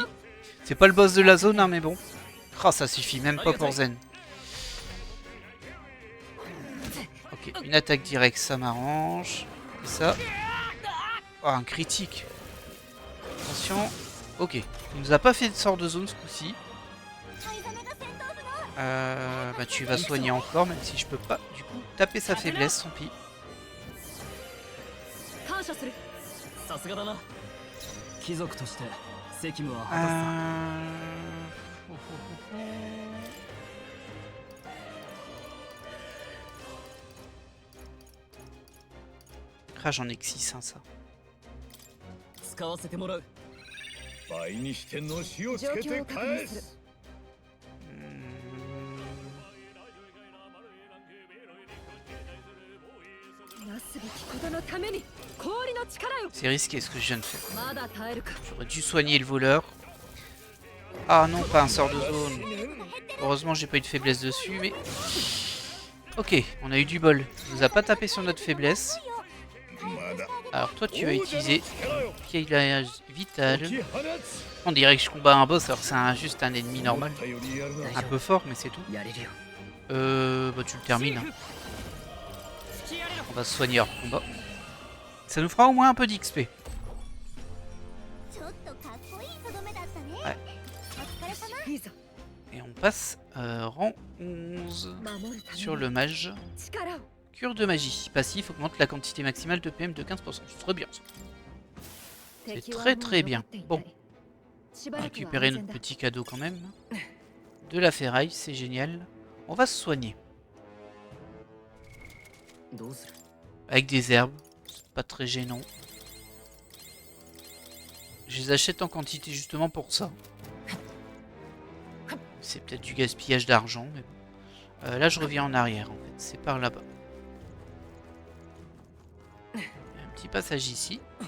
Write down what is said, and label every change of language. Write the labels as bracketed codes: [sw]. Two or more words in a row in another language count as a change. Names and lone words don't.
[fr] C'est pas le boss de la zone, hein, mais bon. Oh, ça suffit même pas pour Zen. Ok, une attaque directe, ça m'arrange. Et ça. Oh, un critique. Attention. Ok. Il nous a pas fait de sort de zone ce coup-ci. [ja] 灰ザメが戦闘不能 [fr] Bah, tu vas soigner encore, même si je peux pas, du coup, taper sa faiblesse, tant pis. [ja] 感謝するさすがだな貴族として責務は果たすさ [fr] Ah, j'en ai que 6, hein, ça. [ja] 使わせてもらう倍にしてのしをつけて返す Hmm. すべきことのために氷の力よ。 [fr] C'est risqué ce que je viens de faire. [ja] まだ耐えるか。 [fr] J'aurais dû soigner le voleur. Ah non, pas un sort de zone. Heureusement, j'ai pas eu de faiblesse dessus, mais... Ok, on a eu du bol. Il nous a pas tapé sur notre faiblesse. [ja] まだ [fr] Alors toi, tu vas utiliser Piège Vital. [ja] 解き放つ [fr] On dirait que je combats un boss, alors c'est juste un ennemi normal. [ja] 思ったよりやるな [fr] Un peu fort, mais c'est tout. [ja] やれるよ。 [fr] Bah tu le termines. Hein. On va se soigner hors combat. Ça nous fera au moins un peu d'XP. [ja] ちょっとかっこいいとどめだったね。はいお疲れ様。いいぞ。 [fr] Et on passe rang 11 [ja] 守るため [fr] sur [ja] に [fr] le mage. [ja] 力を。 [fr] Cure de magie. Passif augmente la quantité maximale de PM de 15%. C'est très bien ça. C'est très très bien. Bon, on va récupérer notre petit cadeau quand même. De la ferraille, c'est génial. On va se soigner. [ja] どうする？ [fr] Avec des herbes. C'est pas très gênant. Je les achète en quantité justement pour ça. C'est peut-être du gaspillage d'argent, mais bon. Là, je reviens en arrière en fait. C'est par là-bas. Il y a un petit passage ici.